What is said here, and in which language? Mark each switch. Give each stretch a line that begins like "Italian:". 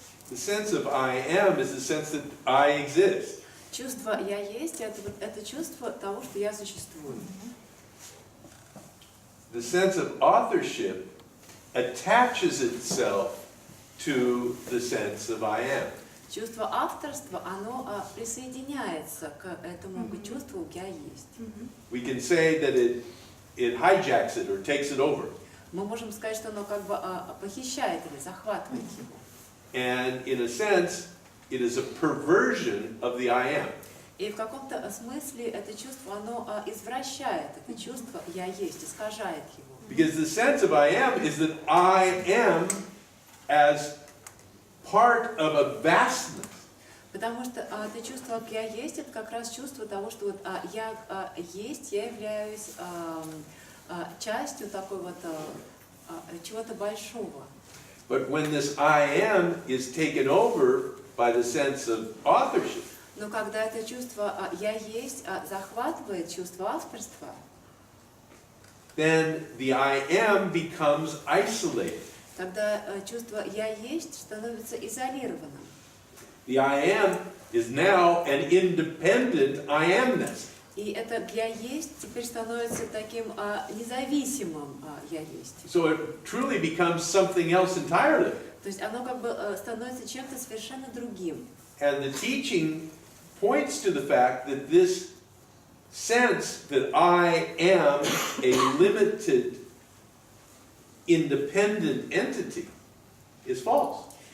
English: The sense of I am is the sense that I exist.
Russian: Чувство «я есть» — это чувство того, что я существую.
English: The sense of authorship attaches itself to the sense of I am.
Russian: Чувство авторства, оно присоединяется к этому чувству «я есть».
English: We can say that it hijacks it or takes it over.
Russian: Мы можем сказать, что оно как бы похищает или захватывает его.
English: And in a sense, it is a perversion of the I am.
Russian: И в каком-то смысле это чувство, оно извращает это чувство «я есть», искажает его.
English: Because the sense of I am is that I am as part of a vastness.
Russian: Потому что это чувство «я есть» — это как раз чувство того, что вот я есть, я являюсь частью такой вот чего-то большого.
English: But when this I am is taken over by the sense of authorship,
Russian: Но когда это чувство «я есть» захватывает чувство авторства,
English: then the I am becomes isolated.
Russian: тогда чувство «я есть» становится изолированным.
English: The I am is now an independent I amness.
Russian: И это «я есть» теперь становится таким независимым «я есть».
English: So it truly becomes something else entirely.
Russian: То есть оно как бы становится чем-то совершенно другим.
English: And the teaching points to the fact that this sense that I am a limited, independent entity is false.